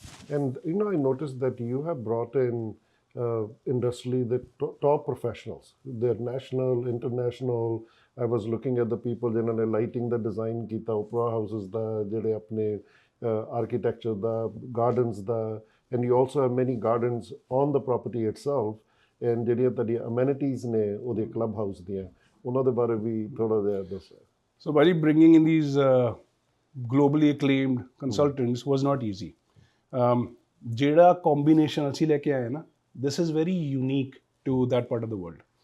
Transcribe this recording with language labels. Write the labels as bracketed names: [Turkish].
[English] And I noticed that you have brought in industrially the top professionals. They're national, international. I was looking at the people जिन्होंने lighting the design ਕੀਤਾ, opera houses ਦਾ, [Punjabi] ਜਿਹੜੇ ਆਪਣੇ [English] architecture ਦਾ, gardens ਦਾ, and you also have many gardens on the property itself. [Punjabi] And ਜਿਹੜੀਆਂ ਤੁਹਾਡੀਆਂ amenities ਨੇ ਉਹਦੇ club house ਦੀਆਂ, ਉਹਨਾਂ ਦੇ ਬਾਰੇ ਵੀ ਥੋੜਾ ਜਿਹਾ ਦੱਸੋ. [English] So by bringing in these globally acclaimed consultants was not easy. [Punjabi] ਜਿਹੜਾ combination ਅਸੀਂ ਲੈ ਕੇ ਆਏ ਨਾ, [English] this is very unique to that part of the world.